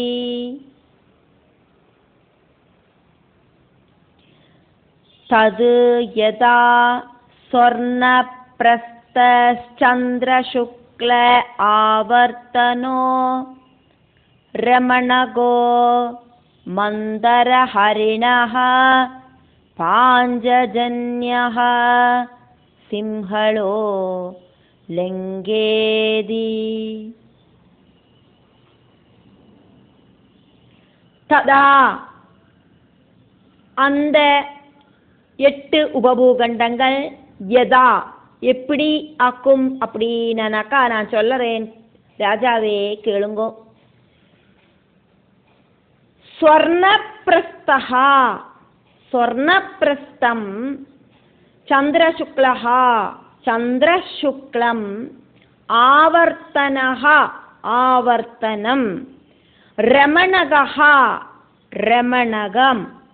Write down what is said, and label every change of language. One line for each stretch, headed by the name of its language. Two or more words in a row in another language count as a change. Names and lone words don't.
Sanskrit: तद् यदा स्वर्णप्रस्थश्चन्द्रशुक्ल आवर्तनो रमणगो मन्दरहरिणः पाञ्जजन्यः सिंहलो लङ्गेदि।
Tamil: तदा அந்த 8 உபபூகண்டங்கள் யதா எப்படி ஆக்கும் அப்படின்னாக்கா நான் சொல்லுறேன், ராஜாவே கேளுங்கோ. ஸ்வர்ணப்பிரஸ்தஹா ஸ்வர்ணப்பிரஸ்தம் சந்திரசுக்லஹா சந்திரசுக்லம் ஆவர்த்தனஹ ஆவர்த்தனம் ரமணகஹ ரமணகம்